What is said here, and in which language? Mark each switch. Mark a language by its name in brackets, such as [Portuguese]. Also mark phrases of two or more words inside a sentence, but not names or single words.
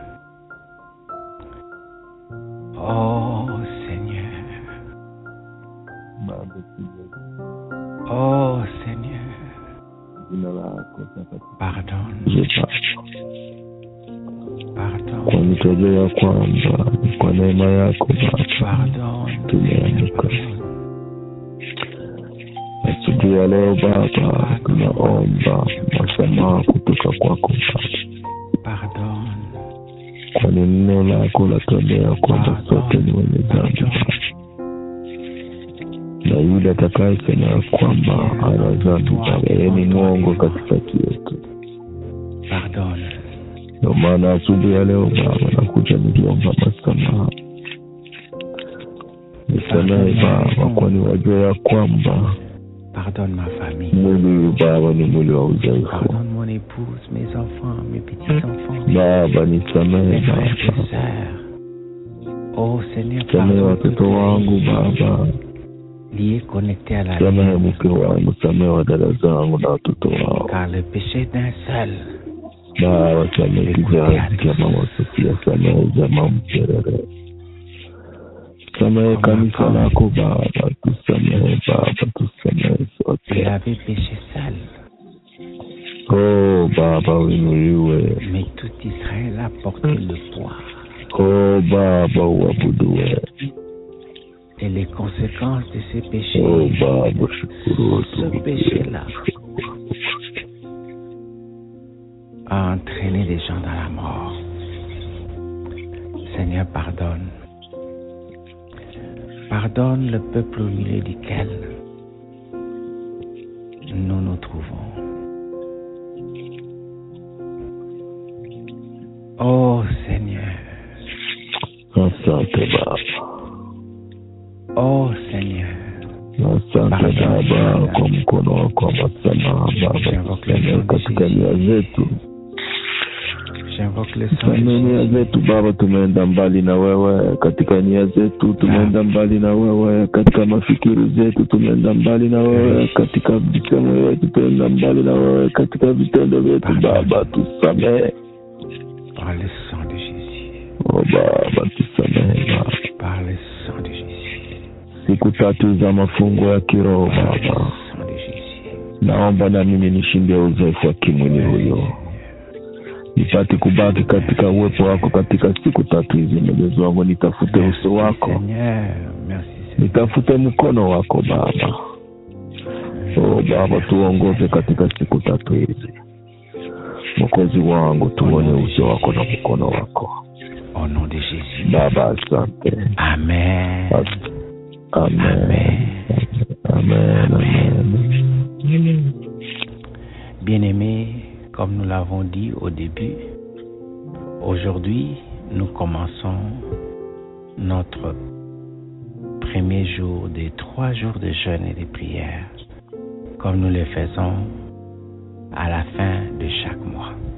[French] Oh Seigneur. Oh Seigneur. Pardonne. Pardonne. [Swahili] Kwa nitajua ya kwamba kwa neema yako Baba tumeamka. Asubuhi ya leo Baba tunaomba msamaha kutoka kwako Baba. [French] Pardonne. [Swahili] Kwa neno lako latuambia kwamba sote ni wenye dhambi. Na yule atakayesema ya kwamba ana dhambi Baba, yeye ni mwongo katikati yetu. [French] Pardonne. [Swahili] Ndio maana asubuhi ya leo Baba nakuja nikiomba msamaha. Nisamehe Baba, kwani wajua ya kwamba [French] pardonne ma famille. [Swahili] Mwili Baba ni mwili wa udhaifu. [French] Pardonne mon épouse, mes enfants, mes petits-enfants. [Swahili] Baba nisamehe [French] mes frères [Swahili] Baba. [French] et sœurs. Oh Seigneur, [Swahili] Samehe watoto wangu Baba. [French] Liés, connectés à la [Swahili] Samehe mke wangu, samehe wadada zangu na watoto wao. [French] Car le péché d'un seul. [Swahili] Baba samehe kizazi cha Mama Sofia, samehe jamaa Mperere. Samehe kanisa lako Baba, tusamehe Baba, tusamehe sote. [French] Il avait péché seul. [Swahili] Oh Baba uinuliwe. [French] Mais tout Israël a porté le poids. [Swahili] Oh Baba uabudiwe. [French] Et les conséquences de ces péchés. [Swahili] Oh Baba shukuru. [French] Ce péché-là a entraîné les gens dans la mort. Seigneur, pardonne. Pardonne le peuple au milieu duquel nous nous trouvons. Oh Seigneur. [Swahili] Asante Baba. [French] Oh Seigneur. [Swahili] Asante Baba kwa mkono wako wa msamaha Baba. Katika nia zetu [French] J'invoque le sang de [Swahili] Samehe nia [French] Jésus. [Swahili] zetu Baba, tumeenda mbali na wewe katika nia zetu, tumeenda mbali na wewe katika mafikiri zetu, tumeenda mbali na wewe katika vitendo vyetu, tumeenda mbali na wewe katika vitendo vyetu Baba, tusamehe. [French] Par le sang de Jésus. [Swahili] Oh Baba, tusamehe Baba. [French] Par le sang de Jésus. [Swahili] Siku 3 za mafungo ya kiroho [French] Par le [Swahili] Baba, [French] sang de Jésus. [Swahili] naomba na mimi nishinde uzoefu wa kimwili huyo, nipate kubaki katika uwepo wako katika siku 3 hizi. Mwenyezi wangu, nitafute uso wako, [French] Seigneur, merci Seigneur. [Swahili] nitafute mkono wako Baba. Oh Baba, tuongoze katika siku 3 hizi. Mwokozi wangu, tuone uso wako na mkono wako. [French] Au nom de Jésus. [Swahili] Baba, asante. Amen. Amen. Amen. Amen. [French] Bien-aimés, comme nous l'avons dit au début, aujourd'hui, nous commençons notre premier jour des 3 jours de jeûne et de prière, comme nous le faisons à la fin de chaque mois.